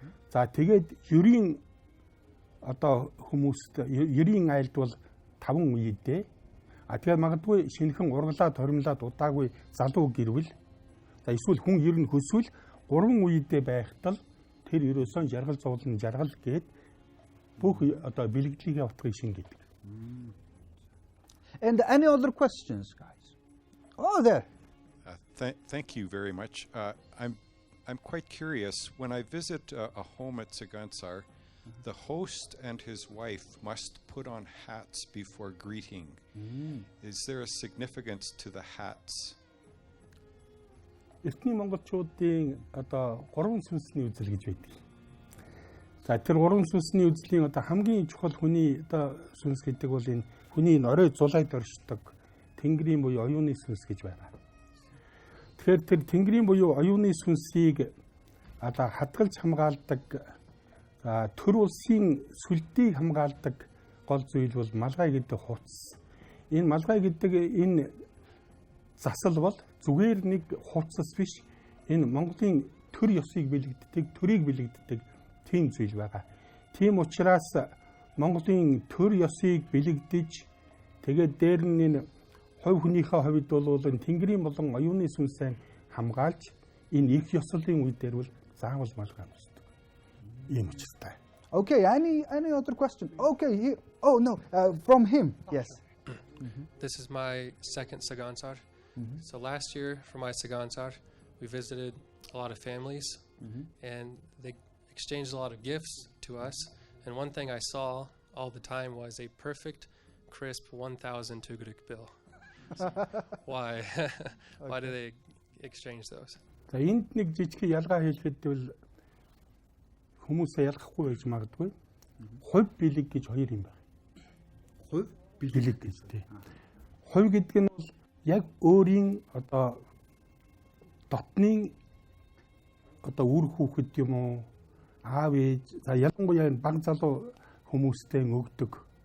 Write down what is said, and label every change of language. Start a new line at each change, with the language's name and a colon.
Mongolian: За тэгээд ерийн одоо хүмүүст ерийн айлд бол 5 үе эдээ. Тэгээд магадгүй шинэхэн ургалаад хоримлаад удаагүй залуу гэрвэл за эсвэл хүн ер нь хөсвөл 3 үедээ байхтал тэр ерөөсөн жаргал зовлон жаргал гээд бүх одоо бэлгэдлийг утгыг шингээдэг.
English: And any other questions, guys? Oh, there. Thank you very much. I'm quite curious. When I visit a home at Tsagaan Sar, the host and his wife must put on hats before greeting. Is there a significance to the hats?
Mongolian: Эртний монголчуудын одоо 3 сүнсний үзэл гэж байдаг. За тэр 3 сүнсний үзлийн одоо хамгийн чухал хүний одоо сүнс гэдэг бол энэ хүний орой зулайд оршдог тэнгэрийн буюу оюуны сүнс гэж байна. Тэгэхээр тэр тэнгэрийн буюу оюуны сүнсийг одоо хадгалж хамгаалдаг төр улсын сүлдийг хамгаалдаг гол зүйл бол малгай гэдэг хувцас. Энэ малгай гэдэг энэ засал бол зүгээр нэг хувцас биш. Энэ Монголын төр ёсыг бэлэгддэг, төрийг бэлэгддэг тийм зүйл байгаа. Тийм учраас Монголын төр ёсыг бэлэгдэж тэгээд дээр нь энэ хувь хүнийхээ хувьд бол энэ тэнгэрийн болон оюуны сүнсээ хамгаалж энэ их ёслолын үе дээр бол заавал малгай амсдаг. Ийм учиртай.
English: Okay, any other question? Okay, oh no, from him. Yes. This is my second Tsagaan Sar. So last year for my Tsagaan Sar, we visited a lot of families and they exchanged a lot of gifts to us. And one thing I saw all the time was a perfect, crisp 1,000 tugrik bill. So why? Why do they exchange those?
Mongolian: За энд нэг жижиг ялгаа хэлэхэд бол хүмүүсээ ялгахгүй байж магадгүй. Хувь бэлэг гэж хоёр юм байна. Хувь бэлэг гэж тий. Хувь гэдэг нь бол яг өөрийн одоо дотны одоо үр хүүхэд юм уу аав ээж за ялангуяа баг залуу хүмүүстэй өгдөг.